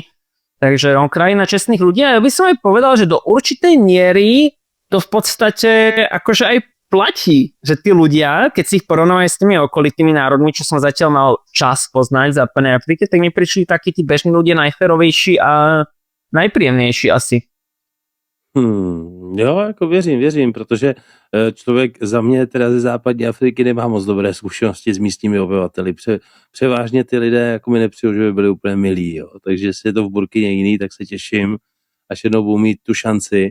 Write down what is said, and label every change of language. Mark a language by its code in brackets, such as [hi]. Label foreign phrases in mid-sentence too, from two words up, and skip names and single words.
[sk] Takže krajina čestných ľudí. A ja by som aj povedal, že do určitej miery to v podstate akože aj platí, že tí ľudia, keď si ich porovnávajú s tými okolitými národmi, čo som zatiaľ mal čas poznať v západnej Afrike, tak mi prišli takí tí bežní ľudia najférovejší a najpríjemnejší asi. [cs] Jo, jako věřím, protože člověk za mě teda ze západní Afriky nemá moc dobré zkušenosti s místními obyvateli. Převážně ty lidé jako mi nepřijou, že by byli úplně milí, jo. Takže jestli je to v Burkině jiný, tak se těším, až jednou budu mít tu šanci.